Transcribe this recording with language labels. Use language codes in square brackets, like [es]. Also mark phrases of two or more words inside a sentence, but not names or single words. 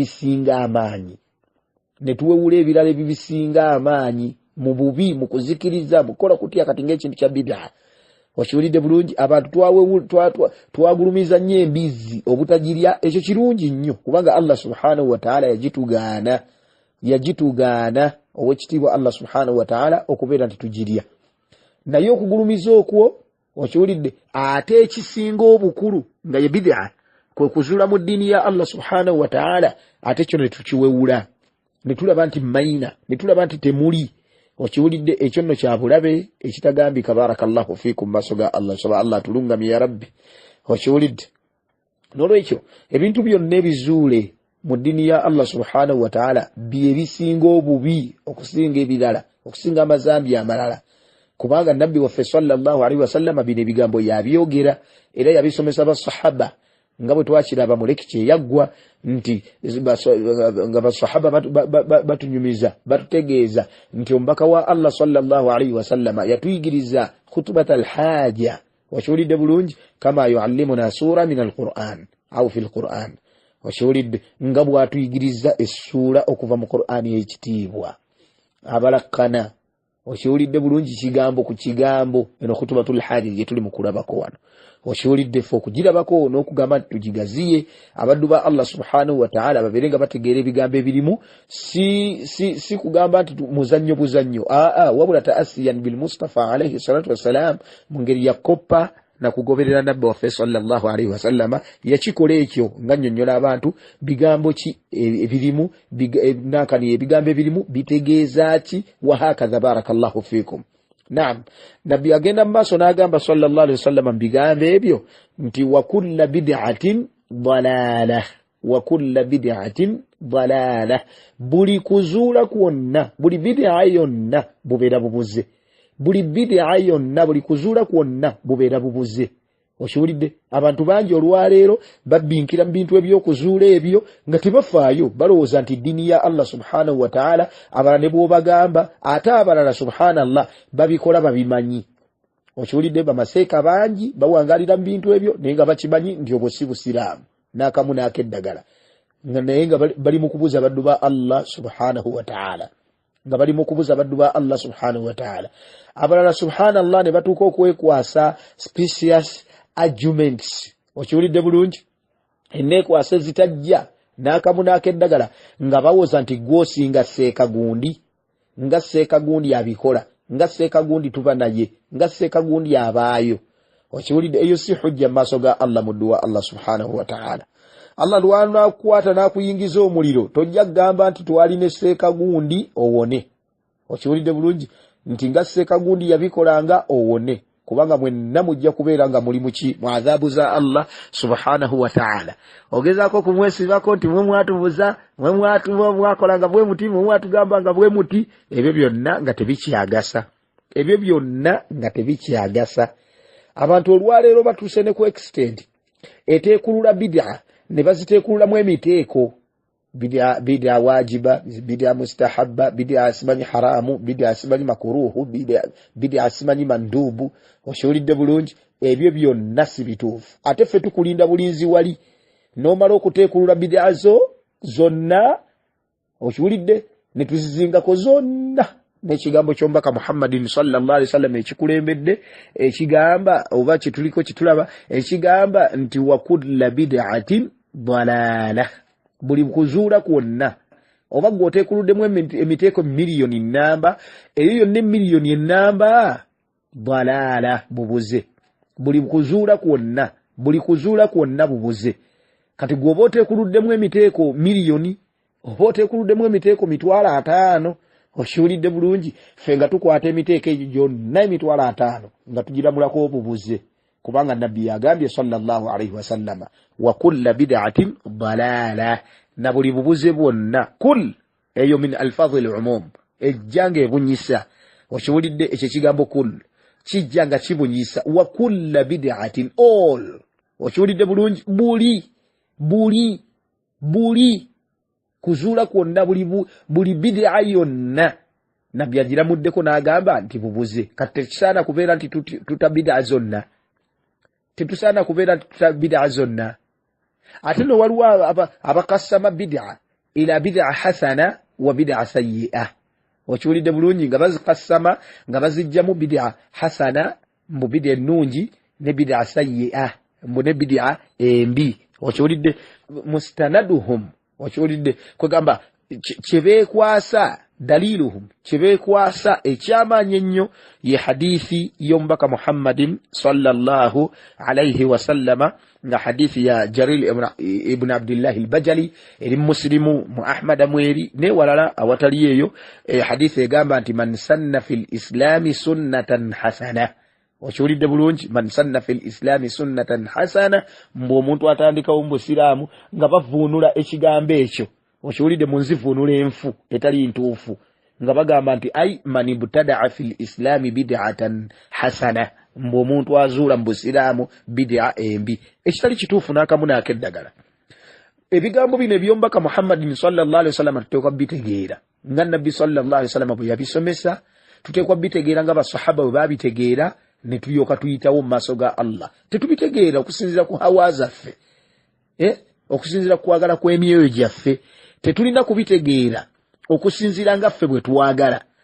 [lg] ebibisinga amaanyi mu bubi mu kuzikiriza mukola kutya kati ng'ekintu kya bid'a okiwulidde bulungi abantu twagulumiza nnyo embizzi obutagirya ekyo kirungi nnyo kubanga [ar] الله سبحانه وتعالى [lg] yagitugaana owekitiibwa [ar] الله سبحانه وتعالى [lg] okubeera nti tugirya naye okugulumiza okwo okiwulidde ate ekisinga obukulu nga ye bid'a kwe kuzuula mu ddiini ya [ar] الله سبحانه وتعالى [lg] ate kyo ne tukiwewula ne tulaba nti mayina ne tulaba nti temuli okiwulidde ekyo nno kya bulabe ekitagambika [ar] بارك الله فيكم [lg] maaso ga Allah soba Allah atulungamye [ar] يا ربي [lg] okiwulidde n'olwekyo ebintu byonna ebizuule mu ddiini ya [ar] الله سبحانه وتعالى [lg] bye bisinga obubi okusinga ebirala okusinga amazambi amalala kubanga nabbi waffe [ar] صلى الله عليه وسلم [lg] bino ebigambo yabyogera era yabisomesa basahaba nga bwe twakiraba mu lekiki eyaggwa nti nga basahaba batunyumiza batutegeeza nti omubaka wa [ar] الله صلى الله عليه وسلم [lg] yatuyigiriza [ar] خطبة الحاجة [lg] wakiwulidde bulungi [ar] كما يعلمنا سورة من القرآن أو في القرآن [lg] okiwulidde nga bw'atuyigiriza essuula okuva mu Qur'ani y'ekitiibwa abalakkana okiwulidde bulungi kigambo ku kigambo eno [ar] خطبة الحاجة [lg] gye tuli mu kulabako wano okiwulidde ffe okugirabako n'okugamba nti tugigaziye abaddu ba [ar] الله سبحانه وتعالى [lg] babeere nga bategeera ebigambo ebirimu si kugamba nti muzannyo buzannyo wabula [ar] تأسيا بالمصطفى عليه الصلاة والسلام [lg] mu ngeri ya koppa na kugoberera nabbi waffe [ar] صلى الله عليه وسلم [lg] yakikola ekyo nga nnyonnyola abantu bigambo ki ebirimu nankani ebigambo ebirimu bitegeeza ki [ar] وهكذا بارك الله فيكم. [lg] Naam, nabbi agenda mu maaso n'agamba [ar] صلى الله عليه وسلم [lg] mu bigambo ebyo nti [ar] وكل بدعة ضلالة [lg] buli kuzuula kwonna buli bid'a yonna bubeera bubuze buli bid'a yonna buli kuzuula kwonna bubeera bubuze okiwulidde abantu bangi olwaleero babbinkira mu bintu ebyokuzuula ebyo nga tebafaayo balowooza nti ddiini ya [ar] الله سبحانه وتعالى [lg] abalala ne bw'obagamba ate abalala subhanallah babikola babimanyi okiwulidde bamaseeka bangi bawangalira mu bintu ebyo naye nga bakimanyi nti obwo si busiraamu n'akamu n'akeddagala naye nga bali mu kubuza baddu ba [ar] الله سبحانه وتعالى [lg] nga bali mu kubuza baddu ba [ar] الله سبحانه وتعالى [lg] abalala subhanallah ne batuuka okwekwasa [en] specious arguments [lg] okiwulidde bulungi enneekwasa zitajja n'akamu n'akeddagala nga bawoza nti gwosinga Sseekagundi, nga Sseekagundi abikola, nga Sseekagundi tuba naye, nga Sseekagundi abaayo. Okiwulidde eyo si hujja mu maaso ga Allah mu dduwa [ar] الله سبحانه وتعالى. [lg] Allah lwanakukwata n'akuyingiza omuliro tojja kugamba nti twalina Sseekagundi owone. Okiwulidde bulungi nti nga Sseekagundi yabikolanga owone, kubanga mwenna mujja kubeera nga muli muki mu adhabu za [ar] الله سبحانه وتعالى. [lg] Ogezaako kumwesibako nti mwe mwatubuza, mwe mwakolanga bwe muti, mwe mwatugambanga bwe muti, ebyo byonna nga tebikyagasa. Ebyo byonna nga tebikyagasa. Abantu olwaleero batuuse ne ku extent eteekulula bid'a ne baziteekululamu emiteeko. [ar] بدعة واجبة, بدعة مستحبة, [lg] bid'a asimanyi haramu, bid'a asimanyi makuruhu, bid'a asimanyi mandubu. Okiwulidde bulungi ebyo byonna si bituufu. Ate ffe tukulinda bulinzi wali n'omala okuteekulula bid'a zonna, okiwulidde ne tuzizingako zonna n'ekigambo ky'omubaka [ar] محمد صلى الله عليه وسلم [lg] ekikulembedde ekigamba oba kituliko kitulaba ekigamba nti [ar] وكل بدعة ضلالة. [lg] Buli kuzuula kwonna oba gwoteekuluddemu emiteeko miliyoni nnamba, eyo yonna miliyoni ennamba dalalah, bubuze. Buli kuzuula kwonna, buli kuzuula kwonna bubuze. Kati gwoba oteekuluddemu emiteeko miliyoni oba oteekuluddemu emiteeko 5,000, okiwulidde bulungi ffe nga tukwata emiteeko egyo gyonna 5,000 nga tugiramulako obubuze, kubanga nabbi yagambye [ar] صلى الله عليه وسلم وكل بدعة ضلالة, [lg] na buli bubuze bwonna. Kul eyo [ar] من ألفاظ العموم, [lg] ejjanga ebunyisa. Okiwulidde ekyo kigambo kul kijjanga kibunyisa. [ar] وكل بدعة, all. [lg] Okiwulidde bulungi buli kuzuula kwonna, buli bid'a yonna nabbi agiramuddeko n'agamba nti bubuze. Kati tekisaana kubeera nti tuta bid'a zonna, tetusaana kubeera nti tuta bid'a zonna. Ate no waliwo abakasama [ar] بدعة إلى بدعة حسنة وبدعة سيئة. [lg] Okiwulidde bulungi nga bazikasama nga bazijjamu [ar] بدعة حسنة [lg] mu bid'a ennungi ne [ar] بدعة سيئة [lg] mu ne bid'a embi. Okiwulidde mustanaduhum, okiwulidde kwegamba kyebeekwasa daliluhum, kyebeekwasa ekyamaanyi ennyo ye hadithi y'omubaka [ar] محمد صلى الله عليه وسلم, [lg] nga hadithi ya Jarir ibn Abdullah al-Bajali eri Muslimu mu Ahmad mweri ne walala awatali eyo. Hadithi egamba nti [ar] من سن في الإسلام سنة حسنة. [lg] Okiwulidde bulungi [ar] من سن في الإسلام سنة حسنة, [lg] mbu omuntu atandikawo mu Busiraamu nga bavuunula ekigambo ekyo. Okiwulidde munzivuunula enfu etali ntuufu nga bagamba nti [ar] أي من ابتدع في الإسلام بدعة حسنة, [lg] mbu omuntu azuula mu Busiraamu bid'a embi, ekitali kituufu n'akamu n'akeddagala. Ebigambo bino eby'omubaka [ar] محمد صلى الله عليه وسلم [lg] tuteekwa bitegeera nga nabbi [ar] صلى الله عليه وسلم [lg] bwe yabisomesa, tuteekwa bitegeera nga basahaba bwe babitegeera, ne tulyoka tuyitawo mu maaso ga Allah. Tetubitegeera okusinziira ku hawa zaffe, okusinziira ku kwagala kw'emyoyo gyaffe. Tetulina kubitegeera okusinziira nga ffe bwe twagala.